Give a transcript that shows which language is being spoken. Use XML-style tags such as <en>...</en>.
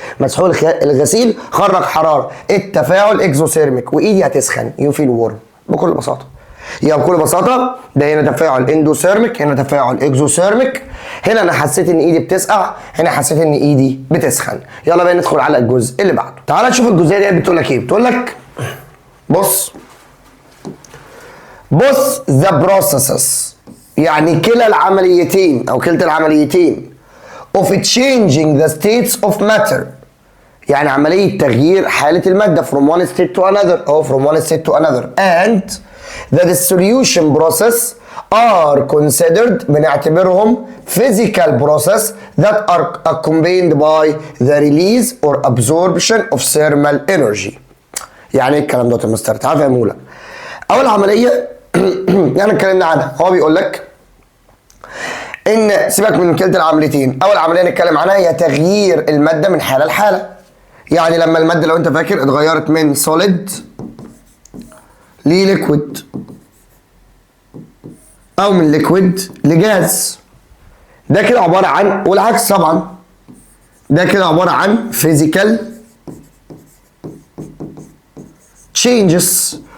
<ar>مسحوق الغسيل خرج حراره، التفاعل اكزوثيرميك، وايدي هتسخن</ar> <en>you feel warm</en> <ar>بكل بساطه. يبقى بكل بساطه ده هنا تفاعل اندوثيرميك، هنا تفاعل اكزوثيرميك. هنا انا حسيت ان ايدي بتسقع، هنا حسيت ان ايدي بتسخن. يلا بقى ندخل على الجزء اللي بعده. تعالى نشوف الجزئيه دي بتقول لك ايه. بتقول لك بص</ar> <en>the processes،</en> <ar>يعني كلا العمليتين او كلتا العمليتين</ar> <en>of changing the states of matter،</en> <ar>يعني عملية تغيير حالة المادة</ar> <en>from one state to another أو from one state to another، and the dissolution process are considered بنعتبرهم physical process that are accompanied by the release or absorption of thermal energy.</en> <ar>يعني ايه الكلام ده يا مستر؟ تعال افهمهولك. أول عملية يعني اتكلمنا عنها، هو بيقول لك ان سيبك من كلتا العمليتين. اول عمليه نتكلم عنها هي تغيير الماده من حاله لحاله. يعني لما الماده لو انت فاكر اتغيرت من سوليد لليكويد او من ليكويد لجاز، ده كده عباره عن، والعكس طبعا، ده كده عباره عن فيزيكال تشينجز.</ar>